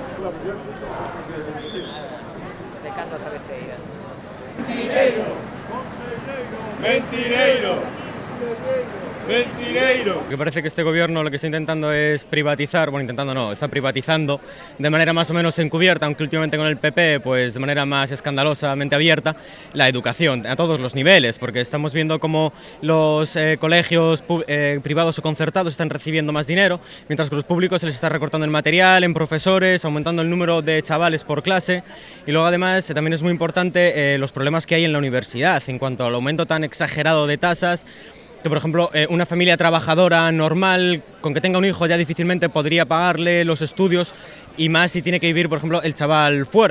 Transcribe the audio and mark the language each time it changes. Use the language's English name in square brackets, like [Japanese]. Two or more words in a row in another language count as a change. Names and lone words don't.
[Galician] De cando a cabeceira. Mentireiro. Mentireiro. Mentireiro. [Spanish] Me parece que este gobierno lo que está intentando es privatizar, bueno, intentando no, está privatizando de manera más o menos encubierta, aunque últimamente con el PP, pues de manera más escandalosamente abierta, la educación a todos los niveles, porque estamos viendo cómo los colegios privados o concertados están recibiendo más dinero, mientras que los públicos se les está recortando el material, en profesores, aumentando el número de chavales por clase, y luego además también es muy importante los problemas que hay en la universidad, en cuanto al aumento tan exagerado de tasas, que por ejemplo una familia trabajadora normal con que tenga un hijo ya difícilmente podría pagarle los estudios, y más si tiene que vivir, por ejemplo, el chaval fuera.